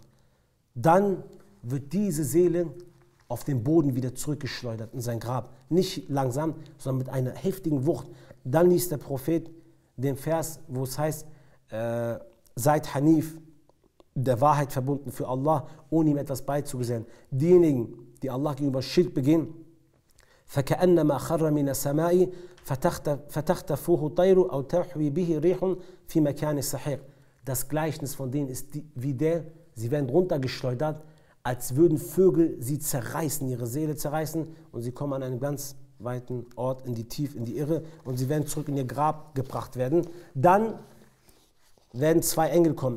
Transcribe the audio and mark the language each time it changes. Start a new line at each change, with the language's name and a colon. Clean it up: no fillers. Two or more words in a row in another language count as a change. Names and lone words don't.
German: Dann wird diese Seele auf den Boden wieder zurückgeschleudert in sein Grab. Nicht langsam, sondern mit einer heftigen Wucht. Dann liest der Prophet den Vers, wo es heißt, seid Hanif, der Wahrheit verbunden für Allah, ohne ihm etwas beizugesellen. Diejenigen, die Allah gegenüber Schirk begehen,
Arabic: فَكَأَنَّمَا خَرَّ مِنَ السَّمَاءِ فَتَخْتَفُوهُ طَيْرُ أَوْ تَحْوِي بِهِ رِيحٌ فِي مَكَانِ السَّحِيقِ.
German: Das Gleichnis von denen ist sie werden runtergeschleudert, als würden Vögel sie zerreißen, ihre Seele zerreißen und sie kommen an einen ganz weiten Ort in die Irre und sie werden zurück in ihr Grab gebracht werden. Dann werden zwei Engel kommen.